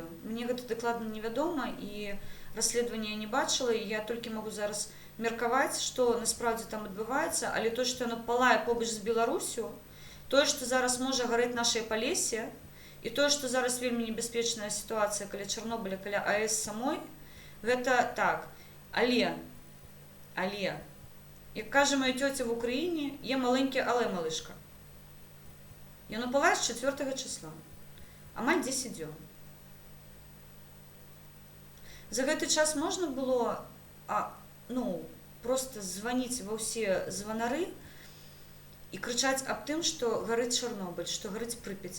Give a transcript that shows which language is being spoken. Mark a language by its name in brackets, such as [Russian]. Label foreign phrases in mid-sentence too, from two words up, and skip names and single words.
[Belarusian] Мне гэта дакладна невядома, і расследавання я не бачыла, і я толькі магу зараз меркаваць, што насправдзе там адбываецца, але тое, што яно палае побач з Беларусю, тое, што зараз можа гарэць нашае Палессе, і тое, што зараз вельмі небяспечная сітуацыя каля Чарнобыля, каля АЭС самой, гэта так. [Ukrainian] Але, як кажа моя цёця в Україні, є маленьке але малышка. [Belarusian] Яно палае з 4 числа, амаль 10 дзён. За гэты час можна было просто званіць ва ўсе званары і крычаць аб тым, што гарыць Чарнобыль, што гарыць Прыпяць.